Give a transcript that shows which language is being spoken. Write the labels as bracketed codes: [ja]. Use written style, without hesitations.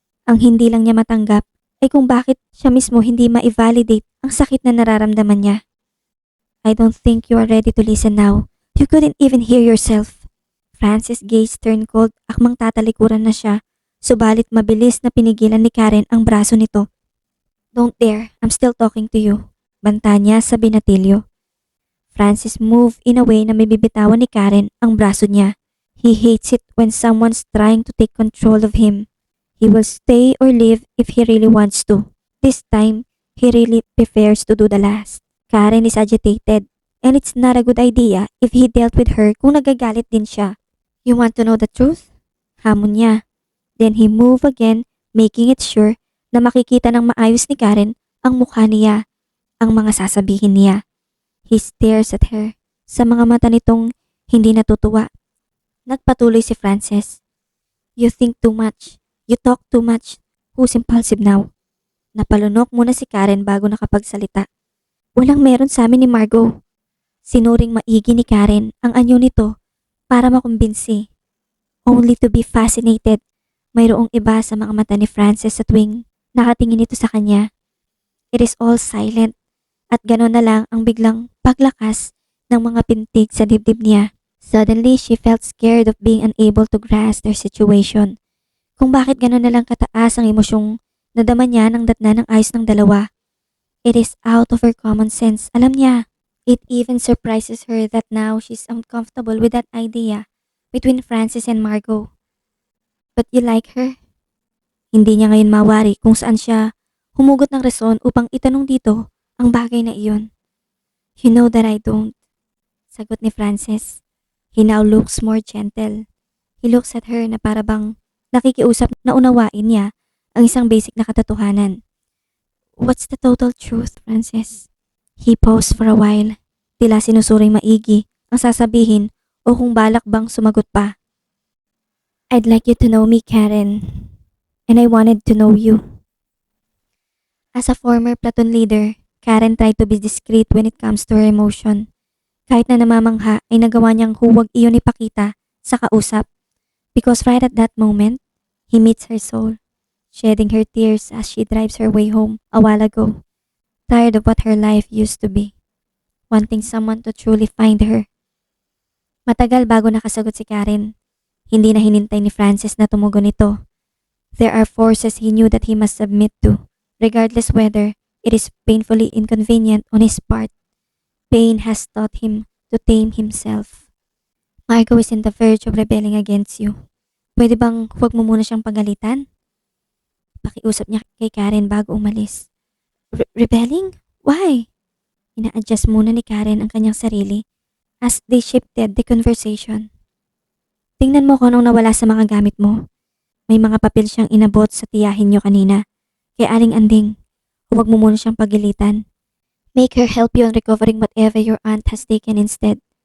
[tl] Ang hindi lang niya matanggap ay kung bakit siya mismo hindi ma-validate ang sakit na nararamdaman niya. [en] I don't think you are ready to listen now. You couldn't even hear yourself. Francis' gaze turned cold, [tl] akmang tatalikuran na siya, subalit mabilis na pinigilan ni Karen ang braso nito. [en] Don't dare, I'm still talking to you. [tl] Banta niya sa binatilyo. [en] Francis moved in a way [tl] na may bibitawan ni Karen ang braso niya. [en] He hates it when someone's trying to take control of him. He will stay or leave if he really wants to. This time, he really prefers to do the last. Karen is agitated, and it's not a good idea if he dealt with her [tl] kung nagagalit din siya. [en] You want to know the truth? [tl] Hamon niya. [en] Then he moved again, making it sure [tl] na makikita ng maayos ni Karen ang mukha niya, ang mga sasabihin niya. [en] He stares at her, [tl] sa mga mata nitong hindi natutuwa. Nagpatuloy si Francis. [en] You think too much. You talk too much. Who's impulsive now? [tl] Napalunok muna si Karen bago nakapagsalita. Walang meron sa amin ni Margot. Sinuring maigi ni Karen ang anyo nito para makumbinsi. [en] Only to be fascinated. [tl] Mayroong iba sa mga mata ni Frances sa tuwing nakatingin ito sa kanya. [en] It is all silent [tl] at gano'n na lang ang biglang paglakas ng mga pintig sa dibdib niya. [en] Suddenly, she felt scared of being unable to grasp their situation. [tl] Kung bakit gano'n na lang kataas ang emosyong nadama niya ng datna ng ayos ng dalawa. [en] It is out of her common sense. [tl] Alam niya, [en] it even surprises her that now she's uncomfortable with that idea between Frances and Margot. But you like her? [tl] Hindi niya ngayon mawari kung saan siya humugot ng rason upang itanong dito ang bagay na iyon. [en] You know that I don't. [tl] Sagot ni [en] Frances. He now looks more gentle. He looks at her [tl] na para bang nakikiusap na unawain niya ang isang basic na katotohanan. [en] What's the total truth, Frances? He paused for a while. [tl] Tila sinusuring maigi ang sasabihin o kung balak bang sumagot pa. [en] I'd like you to know me, Karen. And I wanted to know you. As a former platoon leader, Karen tried to be discreet when it comes to her emotion. [tl] Kahit na namamangha ay nagawa niyang huwag iyon ipakita sa kausap. [en] Because right at that moment, he meets her soul, shedding her tears as she drives her way home a while ago. Tired of what her life used to be. Wanting someone to truly find her. [tl] Matagal bago nakasagot si Karen. Hindi na hinintay ni Frances na tumugon ito. [en] There are forces he knew that he must submit to, regardless whether it is painfully inconvenient on his part. Pain has taught him to tame himself. Margot is in the verge of rebelling against you. [tl] Pwede bang huwag mo muna siyang pagalitan? Pakiusap niya kay Karen bago umalis. [en] Rebelling? Why? [tl] Ina-adjust muna ni Karen ang kanyang sarili [en] as they shifted the conversation. [tl] Tingnan mo kung anong nawala sa mga gamit mo. May mga papel siyang inabot sa tiyahin niyo kanina. Kaya Aling Anding, huwag mo muna siyang pagilitan. [en] Make her help you on recovering whatever your aunt has taken instead.